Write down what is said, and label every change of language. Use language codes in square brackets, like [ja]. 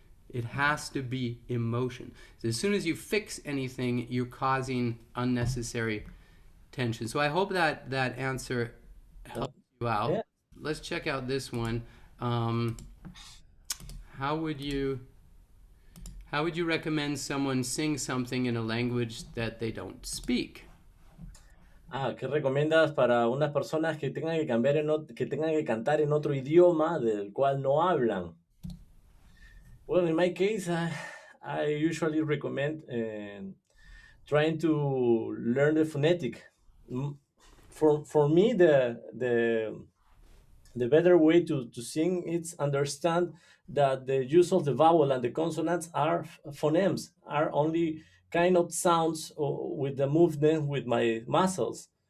[en] It has to be emotion. So as soon as you fix anything, you're causing unnecessary tension. So I hope that answer helps you out. yeah. Let's check out this one. Um, how would you recommend someone sing something in a language that they don't speak? [es] ¿Qué recomiendas para unas personas que tengan que que tengan que cantar en otro idioma del cual no hablan? [en] Well, in my case, I usually recommend trying to learn the phonetic. Mm, For me, the better way to sing is understand that the use of the vowel and the consonants are phonemes, are only kind of sounds with the movement with my muscles.